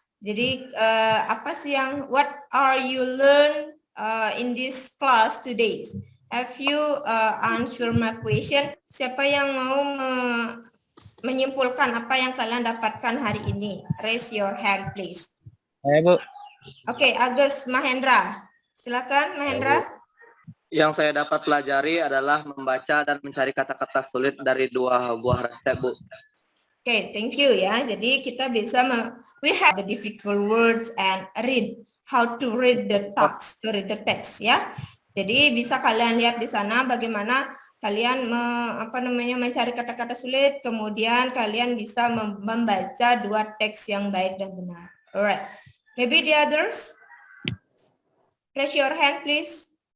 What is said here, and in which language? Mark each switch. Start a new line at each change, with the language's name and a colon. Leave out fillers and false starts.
Indonesian: Jadi apa sih
English: what are you learn in this class today? Have you answer my question?
Indonesian: Siapa yang mau menyimpulkan apa yang kalian dapatkan hari ini?
English: Raise your hand, please.
Indonesian: Bu. Oke, Agus Mahendra. Silakan, Mahendra. Yang saya dapat pelajari adalah membaca dan mencari kata-kata sulit dari 2 buah resep, Bu.
English: Oke, thank you ya.
Indonesian: Jadi kita bisa
English: we have the difficult words and read how to read the text ya.
Indonesian: Jadi bisa kalian lihat di sana bagaimana kalian mencari kata-kata sulit, kemudian kalian bisa membaca 2 teks yang baik dan benar.
English: Alright. Maybe the others? Raise your hand, please.